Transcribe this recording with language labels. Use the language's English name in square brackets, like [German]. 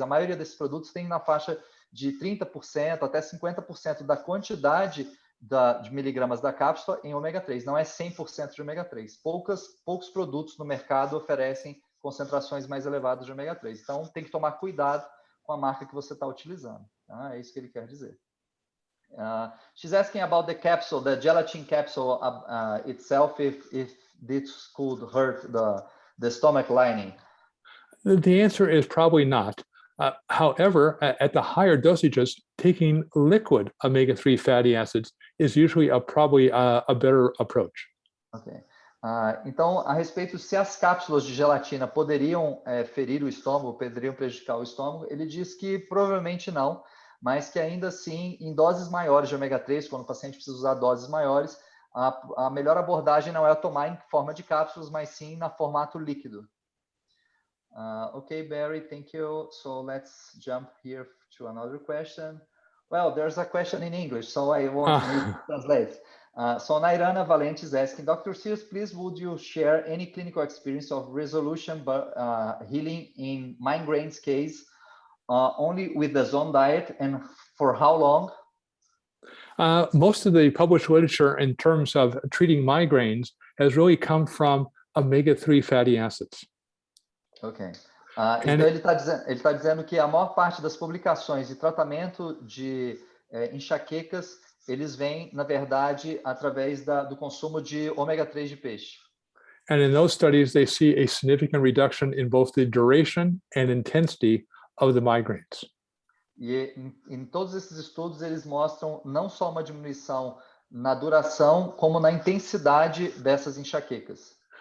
[Portuguese] A maioria desses produtos tem na faixa de 30% até 50% da quantidade de miligramas da cápsula em ômega-3. Não é 100% de ômega-3. Poucos produtos no mercado oferecem concentrações mais elevadas de ômega-3. Então, tem que tomar cuidado com a marca que você está utilizando. Tá? É isso que ele quer dizer. [English] She's asking about the capsule, the gelatin capsule itself, if this could hurt the stomach lining. The answer is probably not. However, at the higher dosages, taking liquid omega-3 fatty acids is usually probably a better approach. Okay. [Portuguese] Então, a respeito se as cápsulas de gelatina poderiam ferir o estômago, poderiam prejudicar o estômago, ele diz que provavelmente não, mas que ainda assim, em doses maiores de ômega-3, quando o paciente precisa usar doses maiores, a melhor abordagem não é tomar em forma de cápsulas, mas sim na formato líquido. [English] Okay, Barry, thank you. So let's jump here to another question. Well, there's a question in English, so I won't need to translate. So Thaynnara Valente is asking, Dr. Sears, please would you share any clinical experience of resolution healing in migraines case only with the zone diet, and for how long? Most of the published literature in terms of treating migraines has really come from omega-3 fatty acids. Ok. [Portuguese] Então ele está dizendo que a maior parte das publicações de tratamento de enxaquecas, eles vêm, na verdade, através do consumo de ômega-3 de peixe. [English] And in those studies, they see a significant reduction in both the duration and intensity of the migraines. [Portuguese] E em todos esses estudos, eles mostram não só uma diminuição na duração como na intensidade dessas enxaquecas.